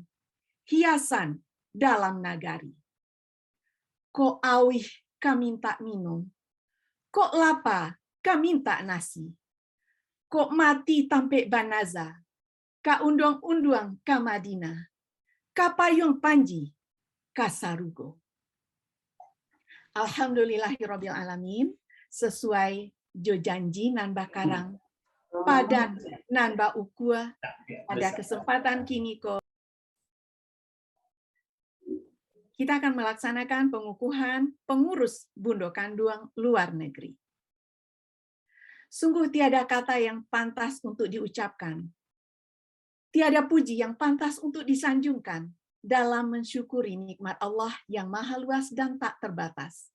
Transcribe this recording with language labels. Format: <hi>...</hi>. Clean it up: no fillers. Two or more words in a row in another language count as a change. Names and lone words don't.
<min>Hiasan dalam nagari. Ko awih kaminta minum. Kok lapa kaminta nasi. Kok mati tampe banaza. Ka undang-undang ka Madinah. Ka payung panji ka sarugo.</min> <ar>الحمد لله رب العالمين,</ar> <min>sesuai jo janji nan bakarang padan nan ba ukua pada kesempatan kini ko</min> <id>kita akan melaksanakan pengukuhan pengurus Bundo Kanduang luar negeri. Sungguh tiada kata yang pantas untuk diucapkan. Tiada puji yang pantas untuk disanjungkan dalam mensyukuri nikmat Allah yang maha luas dan tak terbatas.</id>